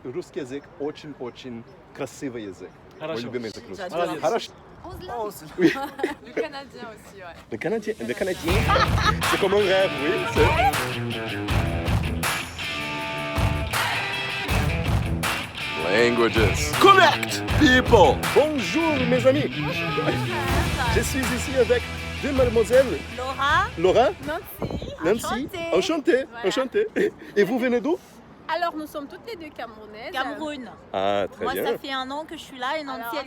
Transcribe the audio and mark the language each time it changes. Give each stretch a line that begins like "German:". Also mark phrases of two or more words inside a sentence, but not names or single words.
Russian: русский язык очень-очень красивый язык. Мой Хорошо. любимый язык русский.
French: J'adore.
Russian: Хорошо. Oui.
French: Le Canadien aussi, ouais. Le Canadien, c'est comme un rêve, oui.
English: Languages. Connect, people.
French: Bonjour, mes amis. Je suis ici avec deux mademoiselles. Laura, Laura, Nancy, Nancy. Enchanté. Voilà. Enchanté. Et vous venez d'où? Alors, nous sommes toutes les deux camerounaises. Cameroun. Ah, très Moi, bien. ça fait un an que je suis là et Nancy, Alors,